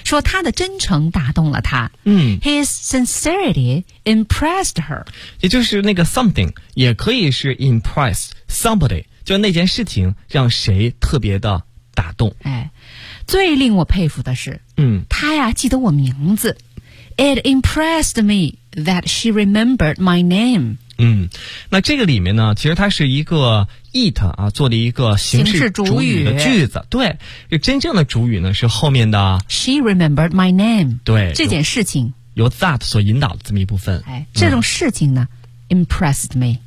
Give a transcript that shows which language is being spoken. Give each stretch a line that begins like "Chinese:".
Chinese: 说他的真诚打动了他。
English: His sincerity impressed her。
Chinese: 也就是那个 something， 也可以是
English: impress somebody，
Chinese: 就那件事情让谁特别的。打动，哎，最令我佩服的是，他呀记得我名字。
English: It impressed me that she remembered my name。
Chinese: 那这个里面呢其实它是一个 it 啊做的一个形式主语的句子，对，真正的主语呢是后面的
English: she remembered my name，
Chinese: 对，这件事情由 that 所引导的这么一部分，哎，这种事情呢
English: impressed me，